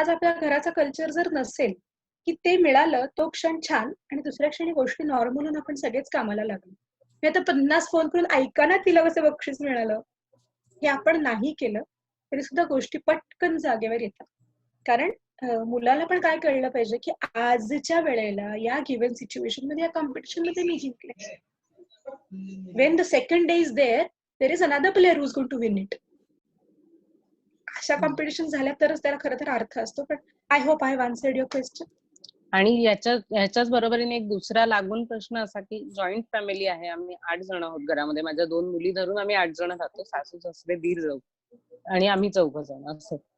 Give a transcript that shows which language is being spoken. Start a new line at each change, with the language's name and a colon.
Marathi: आज आपल्या घराचा कल्चर जर नसेल की ते मिळालं तो क्षण छान आणि दुसऱ्या क्षणी गोष्टी नॉर्मल होऊन आपण सगळेच कामाला लागलो. मी आता 50 फोन करून ऐका ना तिला कसं बक्षीस मिळालं, हे आपण नाही केलं तरी सुद्धा गोष्टी पटकन जागेवर येतात. कारण मुलाला पण काय कळलं पाहिजे की आजच्या वेळेला या
English: given situation
Marathi: मध्ये या कॉम्पिटिशन मध्ये मी जिंकले.
English: When the second day is there is another player who's going to win it.
Marathi: अशा कॉम्पिटिशन झाल्या तरच त्याला खरं तर अर्थ असतो. पण
English: I hope I have answered your question.
Marathi: आणि ह्याच्याच बरोबरीने एक दुसरा लागून प्रश्न असा की जॉईंट फॅमिली आहे, आम्ही 8 जण आहोत घरामध्ये. माझ्या 2 मुली धरून आम्ही 8 जण राहतो, सासू सासरे दीर जाऊ आणि आम्ही 4 जण असं.